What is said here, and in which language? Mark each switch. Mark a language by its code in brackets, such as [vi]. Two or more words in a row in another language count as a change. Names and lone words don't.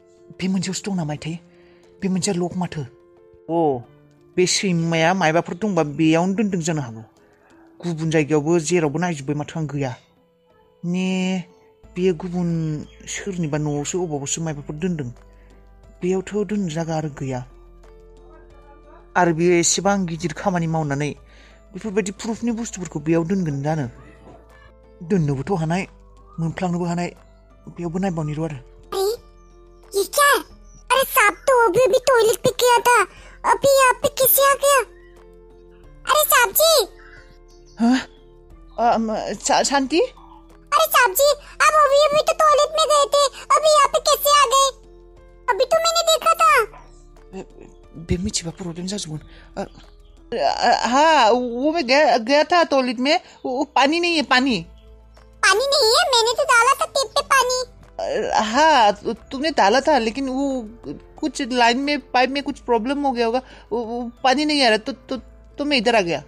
[brx] बे मोनसेयावसो दं नामाथाय बे मोनसेया लक माथो बे सैमाया मायबाफोर दंबा बेयावनो दोनदों जानो हागौ गुबुन जायगायावबो जेरावबो नायजोब्बाय माथो आं गैया बेयो गुबुन सोरनिबा न'आवसो अबावबासो मायबाफोर दोनदों बेयावथ' दोननो जागा आरो गैया आरो बेयो एसेबां गिदिर खामानि मावनानै बेफोरबायदि प्रुफनि बुस्थुफोरखौ बेयाव दोनगोन जानो दोननोबोथ' हानाय मोनफ्लांनोबो हानाय बेयावबो नायबावनि र' आरो [hi] ये क्या है? अरे सांप तो अभी टॉयलेट पे गया था अभी यहाँ पे कैसे आ गया? अरे सांप जी शांति अरे सांप जी आप अभी तो टॉयलेट में गए थे अभी यहाँ पे कैसे आ गए? अभी तो मैंने देखा था [brx] बे मिथिबा प्रब्लेम जाजोबगोन [hi] हाँ वो मैं गया था टॉयलेट में वो पानी नहीं है पानी नहीं है मैंने तो डाला था टेप पे पानी हाँ तुमने डाला था लेकिन वो कुछ लाइन में पाइप में कुछ प्रॉब्लम हो गया होगा वो पानी नहीं आ रहा तो मैं इधर आ गया